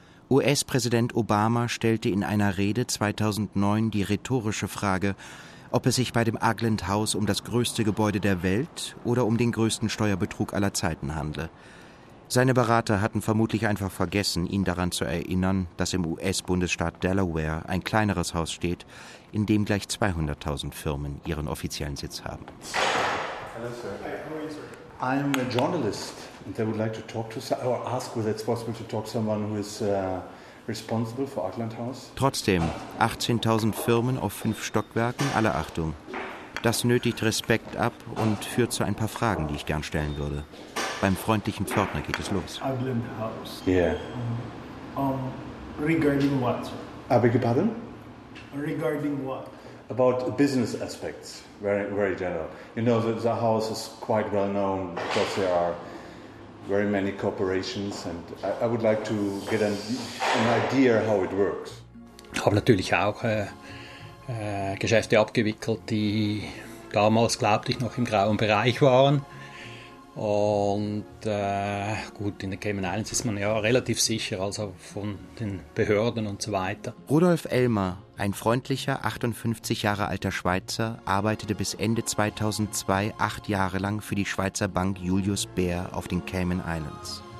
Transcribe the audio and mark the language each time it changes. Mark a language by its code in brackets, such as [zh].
[de] US-Präsident Obama stellte in einer Rede 2009 die rhetorische Frage, ob es sich bei dem Agland House um das größte Gebäude der Welt oder um den größten Steuerbetrug aller Zeiten handle. Seine Berater hatten vermutlich einfach vergessen, ihn daran zu erinnern, dass im US-Bundesstaat Delaware ein kleineres Haus steht, in dem gleich 200.000 Firmen ihren offiziellen Sitz haben. [en] Hello, sir. Hey, how are you, sir? I'm a journalist and I would like to talk to or ask whether it's possible to talk to someone who is responsible for Agland House. [de] Trotzdem, 18.000 Firmen auf 5 Stockwerken, alle Achtung. Das nötigt Respekt ab und führt zu ein paar Fragen, die ich gern stellen würde. Beim freundlichen Pförtner geht es los. [en] Agland House. Yeah. Regarding what? I beg your pardon? Regarding what? About business aspects, very, very general. You know, the house is quite well known because there are very many corporations and I would like to get an idea how it works. [de] Ich habe natürlich auch Geschäfte abgewickelt, die damals, glaube ich, noch im grauen Bereich waren. Und gut, in der Cayman Islands ist man ja relativ sicher, also von den Behörden und so weiter. Rudolf Elmer, ein freundlicher, 58 Jahre alter Schweizer, arbeitete bis Ende 2002 8 Jahre lang für die Schweizer Bank Julius Baer auf den Cayman Islands.